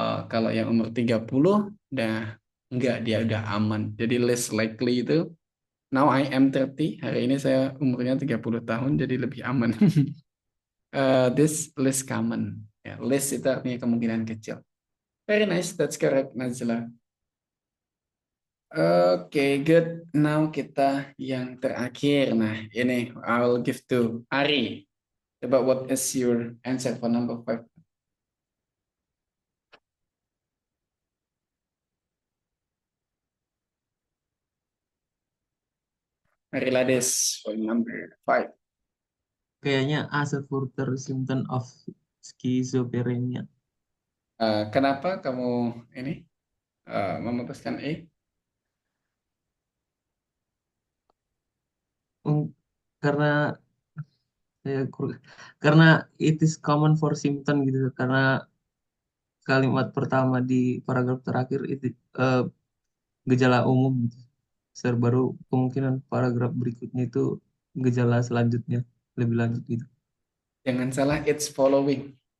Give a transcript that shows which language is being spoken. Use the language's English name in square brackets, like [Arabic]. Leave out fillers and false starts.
[Indonesian] Kalau yang umur 30, enggak, dia udah aman. Jadi less likely itu, [English] now I am 30, [Indonesian] hari ini saya umurnya 30 tahun, jadi lebih aman. [English] This less common. [Indonesian] Ya, less itu artinya kemungkinan kecil. [English] Very nice, that's correct, Nazla. Oke, good. [Indonesian] Now kita yang terakhir. Nah, ini [English] I will give to [Indonesian] Ari. [English] Coba what is your answer for number 5? Ari Lades for number 5. Kayaknya as a further symptom of schizophrenia. [Indonesian] Kenapa kamu ini memutuskan E? Karena karena [English] it is common for symptom [Indonesian] gitu, karena kalimat pertama di paragraf terakhir itu gejala umum gitu. Baru kemungkinan paragraf berikutnya itu gejala selanjutnya lebih lanjut gitu. Jangan salah, [English] it's following.